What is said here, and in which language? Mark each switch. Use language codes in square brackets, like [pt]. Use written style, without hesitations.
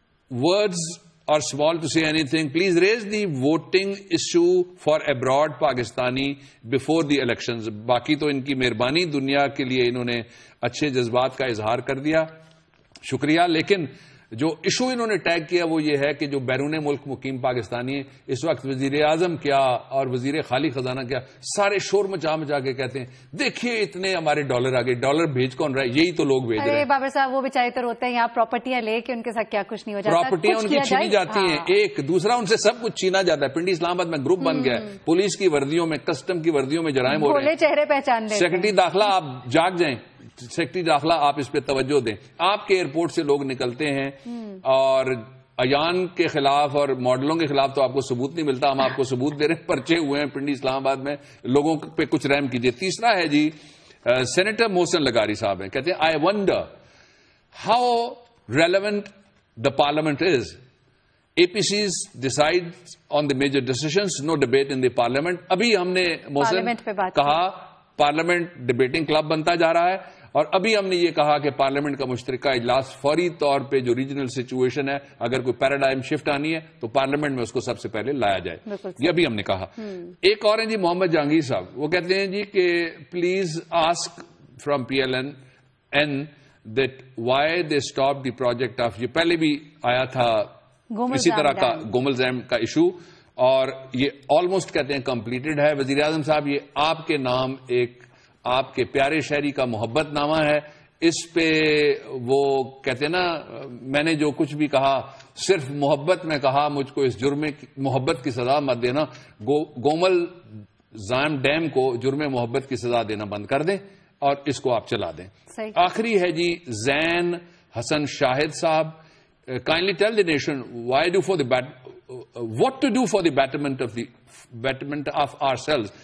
[en] Words are small to say anything. Please raise the voting issue for abroad Pakistani before the elections. [ur] باقی تو ان کی مہربانی، دنیا کے لیے انہوں نے اچھے جذبات کا اظہار کر دیا، شکریہ. لیکن جو ایشو انہوں نے ٹیگ کیا وہ یہ ہے کہ جو بیرون ملک مقیم پاکستانی ہیں اس وقت وزیر اعظم کیا اور وزیر خالی خزانہ کیا سارے شور مچا کے کہتے ہیں دیکھیے اتنے ہمارے ڈالر آ گئے. ڈالر بھیج کون رہا ہے؟ یہی تو لوگ بھیج رہے ہیں. بابر صاحب، وہ بیچارے تو روتے ہیں یہاں پراپرٹیاں لے کے، ان کے ساتھ کیا کچھ نہیں ہو جاتا. پراپرٹیاں ان کی چھینی جاتی ہیں. ایک دوسرا ان سے سب کچھ چھینا جاتا ہے. پنڈی اسلام آباد میں گروپ بن گیا ہے، پولیس کی وردیوں میں، کسٹم کی وردیوں میں جرائم ہو رہے ہیں. چہرے پہچان لیں. سیکرٹری داخلہ آپ جاگ جائیں، سیکرٹری داخلہ آپ اس پہ توجہ دیں. آپ کے ایئرپورٹ سے لوگ نکلتے ہیں اور ایان کے خلاف اور ماڈلوں کے خلاف تو آپ کو ثبوت نہیں ملتا. ہم آپ کو ثبوت دے رہے ہیں، پرچے ہوئے ہیں پنڈی اسلام آباد میں. لوگوں پہ کچھ رحم کیجیے. تیسرا ہے جی، سینیٹر محسن لغاری صاحب ہیں، کہتے ہیں [en] I wonder how relevant the parliament is. APCs decide on the major decisions, no debate in the parliament. [ur] ابھی ہم نے محسن کہا پارلیمنٹ ڈبیٹنگ کلب بنتا جا رہا ہے، اور ابھی ہم نے یہ کہا کہ پارلیمنٹ کا مشترکہ اجلاس فوری طور پہ جو ریجنل سچویشن ہے، اگر کوئی پیراڈائم شفٹ آنی ہے تو پارلیمنٹ میں اس کو سب سے پہلے لایا جائے. یہ ابھی ہم نے کہا. ایک اور ہیں جی محمد جہانگیر صاحب، وہ کہتے ہیں جی کہ [en] please ask from PLN that why they stopped the project of، [ur] یہ پہلے بھی آیا تھا اسی طرح کا گومل ڈیم کا ایشو، اور یہ آلموسٹ کہتے ہیں کمپلیٹڈ ہے. وزیر اعظم صاحب، یہ آپ کے نام ایک آپ کے پیارے شہری کا محبت نامہ ہے. اس پہ وہ کہتے ہیں نا، میں نے جو کچھ بھی کہا صرف محبت میں کہا، مجھ کو اس جرم محبت کی سزا مت دینا. گومل ڈیم کو جرم محبت کی سزا دینا بند کر دیں اور اس کو آپ چلا دیں. آخری ہے جی [en] زین حسن شاہد صاحب، kindly tell the nation why do for the what to do for the betterment of ourselves.